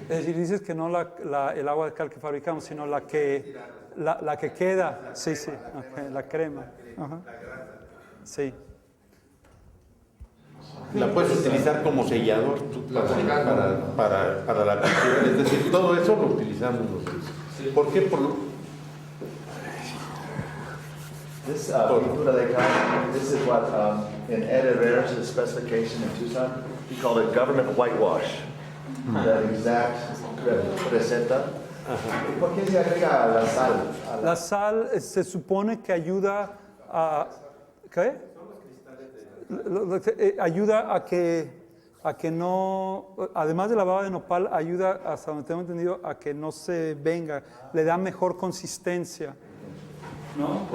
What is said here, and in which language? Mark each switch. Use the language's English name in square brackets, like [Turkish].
[Spanish] Es decir, dices que no el agua de cal que fabricamos, sino la que queda. Sí, okay, la crema. Ajá. Sí. La puedes utilizar como sellador para la pintura. Es decir, todo eso lo utilizamos nosotros. ¿Por qué? [English] This [Spanish] pintura de cal, [English] this is what in Ed Herrera's specification in Tucson, he called it government whitewash. That exact [Spanish] receta. ¿Y por qué se agrega la sal? La sal se supone que ayuda a... ¿Qué? Ayuda a que no, además de la baba de nopal, ayuda, hasta donde tengo entendido, a que no se venga, le da mejor consistencia, ¿no?